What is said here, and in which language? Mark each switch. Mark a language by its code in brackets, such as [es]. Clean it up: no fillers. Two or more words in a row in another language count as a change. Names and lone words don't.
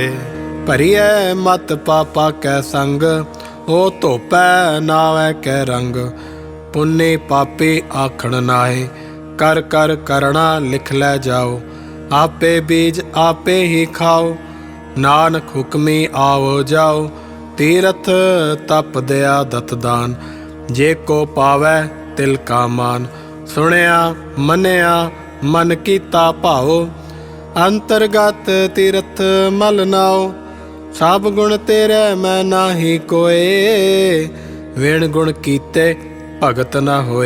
[pa] ਭਰੀਐ ਮਤ ਪਾਪਾ ਕੈ ਸੰਗ, ਓ ਧੋਪੈ ਨਾਵੈ ਕੈ ਰੰਗ। ਪੁੰਨੀ ਪਾਪੀ ਆਖਣ ਨਾਹੇ, ਕਰ ਕਰ ਕਰਨਾ ਲਿਖ ਲੈ ਜਾਓ। ਆਪੇ ਬੀਜ ਆਪੇ ਹੀ ਖਾਓ, ਨਾਨਕ ਹੁਕਮੀ ਆਓ ਜਾਓ। ਤੀਰਥ ਤਪ ਦਇਆ ਦਤ ਦਾਨ, ਜੇ ਕੋ ਪਾਵੈ ਤਿਲ ਕਾ ਮਾਨ। ਸੁਣਿਆ ਮੰਨਿਆ ਮਨ ਕੀਤਾ ਭਾਓ, ਅੰਤਰਗਤ ਤੀਰਥ ਮਲ ਨਾਓ। ਸਭ ਗੁਣ ਤੇਰੇ ਮੈਂ ਨਾਹੀ ਕੋਏ, ਵਿਣ ਗੁਣ ਕੀਤੇ ਭਗਤ ਨ ਹੋਏ।